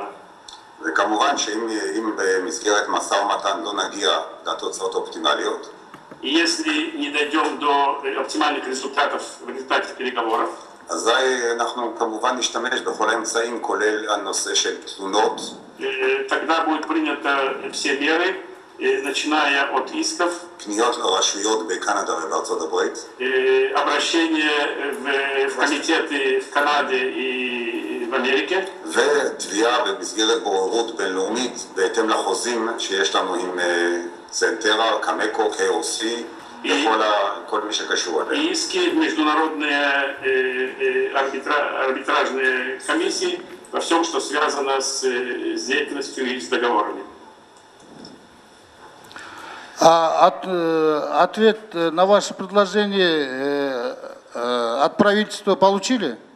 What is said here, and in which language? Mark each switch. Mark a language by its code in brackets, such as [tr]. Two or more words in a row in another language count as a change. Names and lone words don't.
[he] וכמובן שאם במסגרת משא ומתן לא נגיע לתוצאות אופטימליות, [ru] И если не дойдем до оптимальных результатов в результате переговоров, [he] אזי אנחנו כמובן נשתמש בכל האמצעים, כולל הנושא של תלונות. [ru] тогда будут приняты все меры, начиная от исков, [he] פניות לרשויות בקנדה ובארצות הברית, [ru] обращение в комитеты в Канаде и в Америке, [he] ותביעה במסגרת בוררות בינלאומית בהתאם לחוזים שיש לנו עם צנטרה, קמקו, KOC, וכל מי שקשור אליהם. [ru] и иски в международные арбитражные комиссии во всем, что связано с деятельностью и с договорами. Ответ на ваше предложение от правительства получили?